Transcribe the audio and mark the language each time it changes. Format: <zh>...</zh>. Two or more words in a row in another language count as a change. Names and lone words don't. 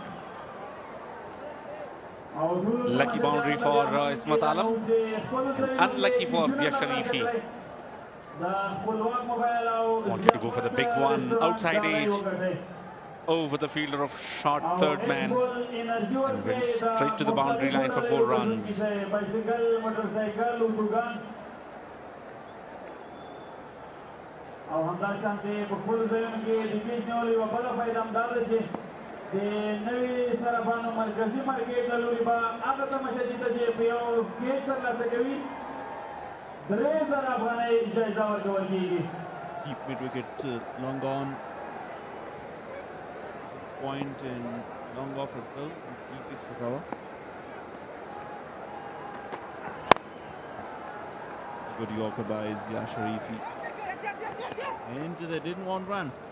<en>Lucky boundary for Ismat Alam. And unlucky for Zia Sharifi. Wanted to go for the big one. Outside edge. Over the fielder of short third man. And went straight to the boundary line for 4 runs.</en> <ps>او همدا شانتي په خپل ځایونو کې د پیچ نیولو یوه بله فایده همدا ده چې د نوي صرافانو مرکزي مارکېټ له لوري به هغه تماشچي ته چې په یو کیچ ترلاسه کوي 3000 افغانۍ جایزه ورکول کېږي.</ps> <en>Deep mid wicket, long on. Point and long off as well. Deep pitch for cover. Good Yorker by Zia Sharifi. And they didn't want run.</en>